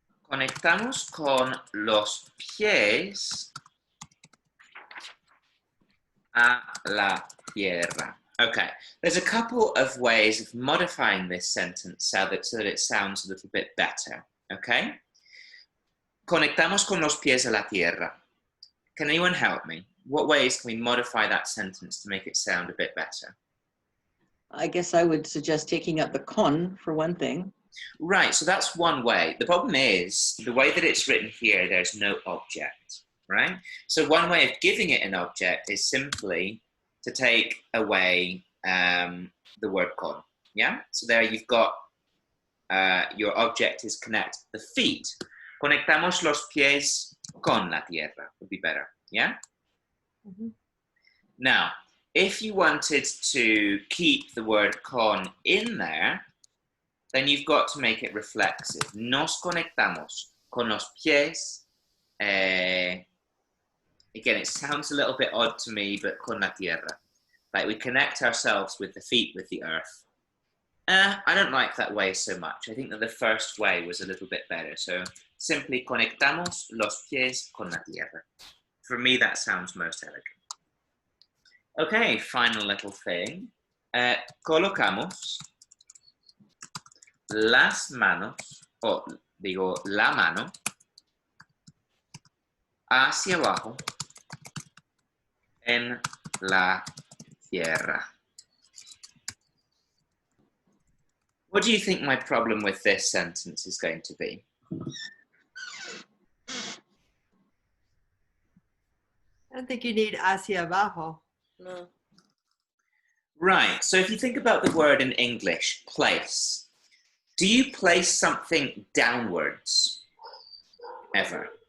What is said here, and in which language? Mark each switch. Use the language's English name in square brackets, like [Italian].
[Spanish] Conectamos con los pies a la tierra. [English] Okay, there's a couple of ways of modifying this sentence so that it sounds a little bit better, okay? [Spanish] Conectamos con los pies a la tierra. [English] Can anyone help me? What ways can we modify that sentence to make it sound a bit better? I guess I would suggest taking out the con for one thing. Right, so that's one way. The problem is, the way that it's written here, there's no object, right? So one way of giving it an object is simply to take away the word con, yeah? So there you've got, your object is connect the feet. [Spanish] Conectamos los pies con la tierra [English] would be better, yeah? Now, if you wanted to keep the word con in there, then you've got to make it reflexive. [Spanish] Nos conectamos con los pies. [English] Again, it sounds a little bit odd to me, but [Spanish] con la tierra. [English] Like we connect ourselves with the feet, with the earth. I don't like that way so much. I think that the first way was a little bit better. So simply [Spanish] conectamos los pies con la tierra. [English] For me, that sounds most elegant. Okay, final little thing. [Spanish] Colocamos las manos, o digo la mano, hacia abajo en la tierra. [English] What do you think my problem with this sentence is going to be? I don't think you need hacia abajo. No. Right, so if you think about the word in English, place, do you place something downwards ever?